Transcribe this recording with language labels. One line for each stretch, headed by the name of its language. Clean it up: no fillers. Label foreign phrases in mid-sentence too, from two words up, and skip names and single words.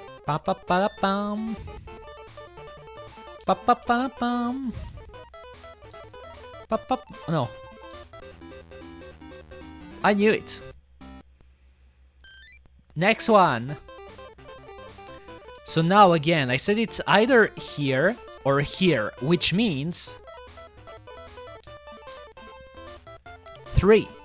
English: Pa pa pa pam. Pa pa pa pam. Pa pa. No. I knew it. Next one. So now again, I said it's either here or here, which means 3.